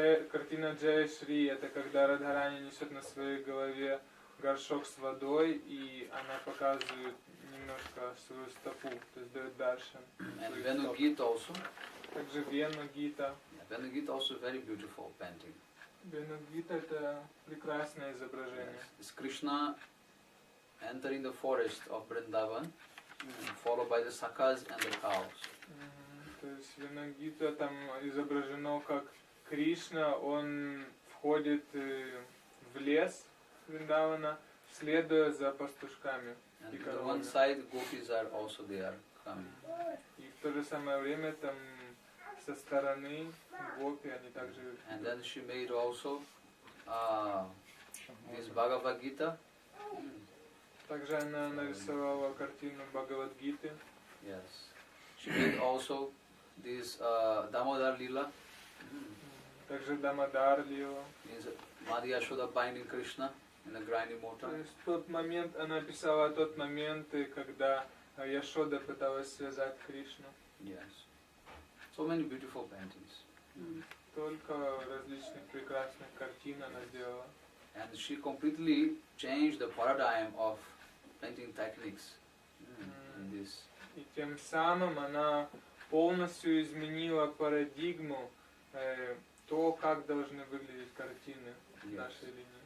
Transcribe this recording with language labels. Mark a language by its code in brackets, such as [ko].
[ru] Картина Джая Шри, это когда Радхарани несет на своей голове горшок с водой, и она показывает немножко свою стопу, то есть дает даршан. [en] And Venu Gita also. [ru] Также Вену Гита. [en] Venu Gita also very beautiful painting. [ru] Вену Гита это прекрасное изображение. [en] It's Krishna entering the forest of Vrindavan, followed by the sakas and the cows. [ru] То есть Вену Гита там изображено как Кришна, он входит в лес Вриндавана, следуя за пастушками. [en] And on one side, gopis are also there coming. [ru] И в то же самое время там со стороны гопи, они также... [en] And then she made also this Bhagavad Gita. [ru] Также она нарисовала картину Бхагавад-гиты. [en] Yes. She made also this Damodar Lila. [ru] Также Дамодар Лила. [en] Means Madhya Yashoda binding Krishna in a grinding mortar. [ru] То есть тот момент, она описала тот момент, когда Яшода пыталась связать Кришну. [en] Yes. So many beautiful paintings. [ru] Только различных прекрасных картин она сделала. [en] And she completely changed the paradigm of painting techniques in this. [ru] И тем самым она полностью изменила парадигму, то, как должны выглядеть картины в нашей линии.